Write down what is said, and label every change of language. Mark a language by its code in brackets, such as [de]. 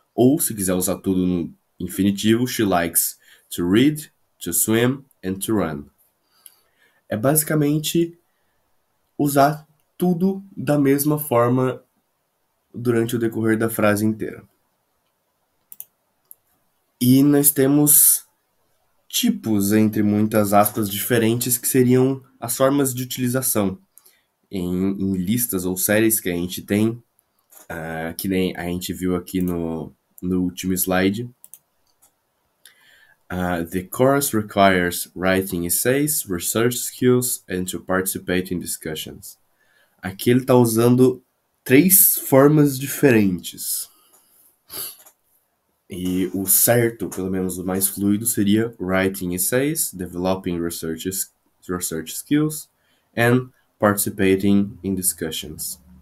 [pt] Ou se quiser usar tudo no infinitivo, [en] She likes to read, to swim and to run. [pt] É basicamente usar tudo da mesma forma durante o decorrer da frase inteira. E nós temos tipos, entre muitas aspas, diferentes, que seriam as formas de utilização em listas ou séries que a gente tem, que nem a gente viu aqui no último slide. [en] The course requires writing essays, research skills, and to participate in discussions. [pt] Aqui ele está usando 3 formas diferentes. E o certo, pelo menos o mais fluido, seria [en] writing essays, developing research skills, and participating in discussions.